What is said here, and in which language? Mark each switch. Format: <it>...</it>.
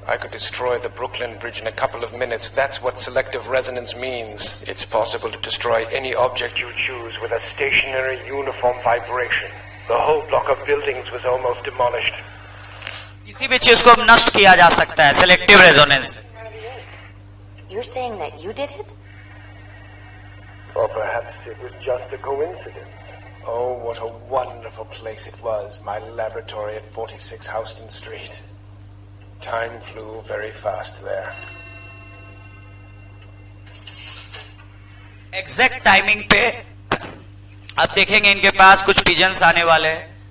<en>Destroy the Brooklyn Bridge in a couple of minutes. That's what selective resonance means. It's possible to destroy any object you choose with a stationary uniform vibration. The whole block of buildings was almost demolished.</en> <hi>किसी भी चीज को नष्ट किया जा सकता है.</hi> <en>Selective resonance. You're saying that you did it? Or perhaps it was just a coincidence. Oh, what a wonderful place it was, my laboratory at 46 Houston Street. Time flew very fast there.</en> <hi>Exact timing पे अब देखेंगे इनके पास कुछ pigeons आने वाले हैं.</hi>